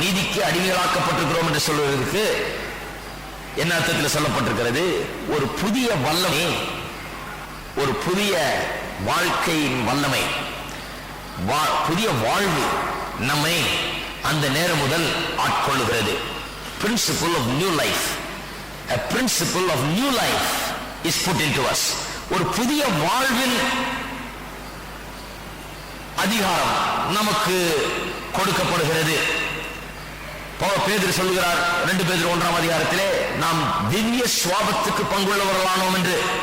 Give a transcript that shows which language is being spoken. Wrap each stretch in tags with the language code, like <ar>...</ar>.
<ta>நீதிக்கு அடிமைகளாக்கப்பட்டிருக்கிறோம் என்று சொல்வதற்கு என்ன அர்த்தத்தில் சொல்லப்பட்டிருக்கிறது? ஒரு புதிய வல்லமை, ஒரு புதிய வாழ்க்கையின் வல்லமை. புதிய வாழ்வு நம்மை அந்த நேரம் முதல் ஆட்கொள்ளுகிறது.</ta> <en>Principle of new life, a principle of new life is put into us.</en> <ta>ஒரு புதிய வாழ்வின் அதிகாரம் நமக்கு கொடுக்கப்படுகிறது. பேதுரு சொல்லுகிறார் 2 பேதுரு 1ஆம் அதிகாரத்திலே, நாம் திவ்ய சுவாபத்துக்கு பங்குள்ளவர்களானோம் என்று.</ta>